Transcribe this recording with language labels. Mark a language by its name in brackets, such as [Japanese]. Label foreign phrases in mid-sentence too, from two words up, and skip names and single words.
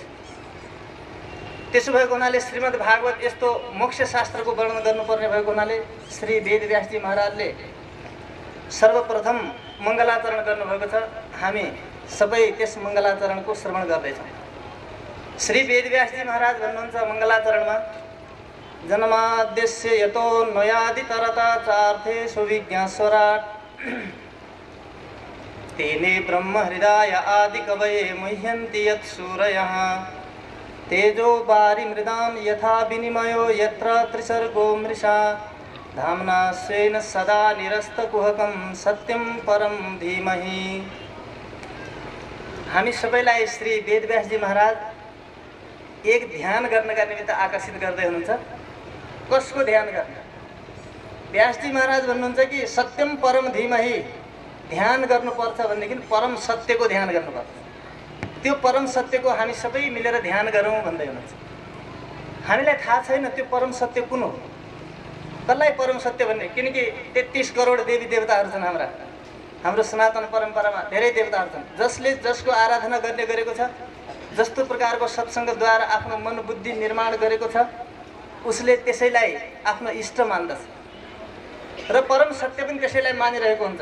[Nepali] त्यसो भएको हुनाले श्रीमद् भागवत यस्तो मोक्ष शास्त्रको वर्णन गर्नुपर्ने भएको हुनाले श्री वेदव्यासजी महाराजले सर्वप्रथम मङ्गलाचरण गर्नुभएको छ। हामी सबै त्यस मङ्गलाचरणको श्रवण गर्दैछौँ। श्री वेदव्यासजी महाराज भन्नुहुन्छ मङ्गलाचरणमा [Sanskrit] जन्माद्यस्य यतो नयादितरता चार्थे सुविज्ञास्वराट् तेने ब्रह्म हृदय आदि कवये मुह्यन्ति यत्सूरयः तेजो वारि मृदां यथा विनिमयो यत्र त्रिसर्गो मृषा धाम्ना स्वेन सदा निरस्तकुहकं सत्यं परं धीमहि। [Nepali] हामी सबैलाई श्री वेदव्यासजी महाराज एक ध्यान गर्नका निमित्त आकर्षित गर्दै हुनुहुन्छ। कसको ध्यान गर्न? व्यासजी महाराज भन्नुहुन्छ कि [Sanskrit] सत्यम परम धीमहि [Nepali] ध्यान गर्नुपर्छ भनेदेखि परम सत्यको ध्यान गर्नुपर्छ। त्यो परम सत्यको हामी सबै मिलेर ध्यान गरौँ भन्दै हुनुहुन्छ। हामीलाई थाहा छैन त्यो परम सत्य कुन हो, कसलाई परम सत्य भन्ने। किनकि 33 करोड देवी देवताहरू छन्। हाम्रो सनातन परम्परामा धेरै देवताहरू छन् जसले जसको आराधना गर्ने गरेको छ, जस्तो प्रकारको सत्सङ्गद्वारा आफ्नो मन बुद्धि निर्माण गरेको छ उसले त्यसैलाई आफ्नो इष्ट मान्दछ र परम सत्य पनि त्यसैलाई मानिरहेको हुन्छ।